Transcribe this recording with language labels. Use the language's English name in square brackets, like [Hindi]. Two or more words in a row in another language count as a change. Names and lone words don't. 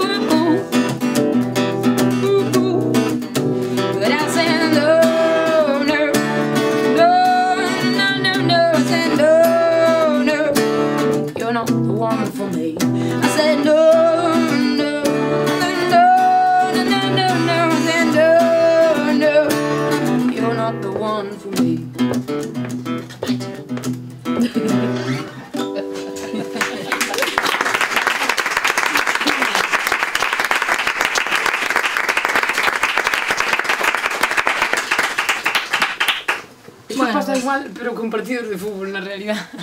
[English] But I said, no, no, no, no, no, no. I said, no, no, you're not the one for me. I said, no, no, no, no, no, no, no. I said, no, no, you're not the one for me. [Spanish] Bueno, pasa igual, pero con partidos de fútbol na realidad.